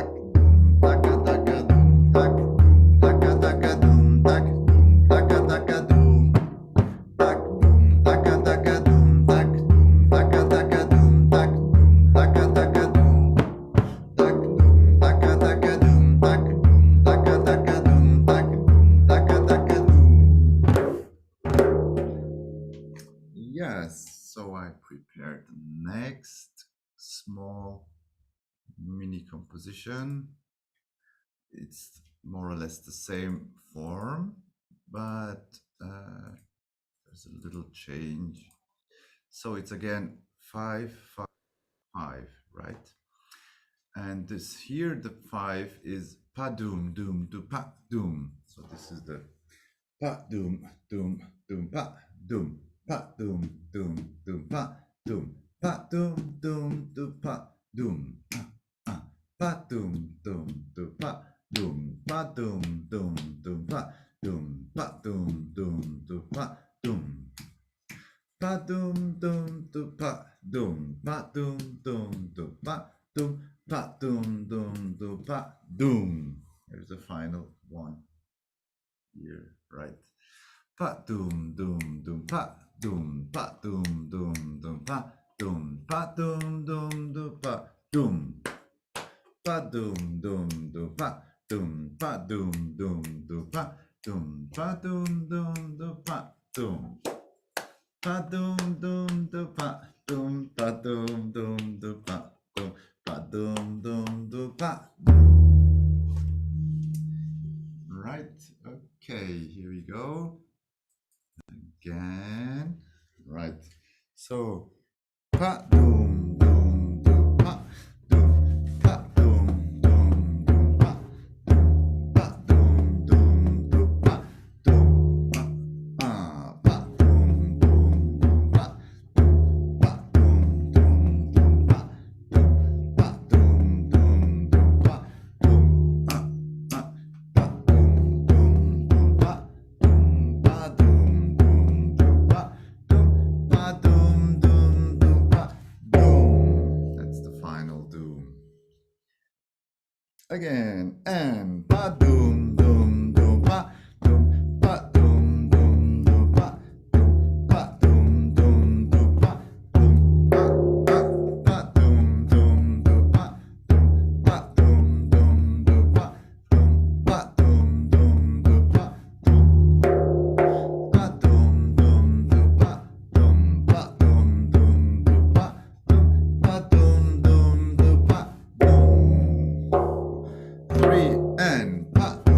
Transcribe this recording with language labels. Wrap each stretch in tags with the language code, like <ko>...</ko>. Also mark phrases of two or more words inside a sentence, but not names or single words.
<en>doom, taka taka doom, tak doom, taka taka doom, tak doom, taka taka doom, tak doom, taka taka doom, tak doom, taka taka doom, tak doom, taka taka doom, tak doom, taka taka doom, tak doom, taka taka doom, tak doom, taka taka doom. Yes, so I prepared the next small mini composition. It's more or less the same form, but there's a little change. So it's again 5 5 5, right? And this here, the 5 is pa doom doom do pa doom. So this is the pa doom doom doom pa doom pa doom doom doom pa doom pa doom doom do pa doom pa doom doom do pa doom pa doom doom doom pa doom pa doom doom do pa doom pa doom doom do pa doom pa doom doom do pa doom pa doom doom do pa doom. Here's the final one here, right? Pa doom doom doom pa doom pa doom doom doom pa doom pa doom doom do pa doom pa doom doom do pa doom pa doom doom do pa doom pa doom doom do pa doom pa doom doom do pa doom pa doom doom do pa doom pa doom doom do pa doom. Right, okay, here we go again. Right, so pa doom doom do pa doom pa doom doom doom pa doom pa doom doom do pa doom pa doom doom doom pa doom pa doom doom doom pa doom pa doom doom doom pa doom pa doom doom doom pa doom pa doom doom doom pa doom pa doom doom doom pa doom. That's the final doom. Again, and pa doom doom doom pa doom pa doom doom doom pa doom pa doom doom doom pa doom pa doom doom doom pa doom pa doom doom doom pa doom pa doom doom doom pa doom pa doom doom doom pa doom pa doom doom doom pa doom pa doom doom doom pa doom. 3 and pa</en>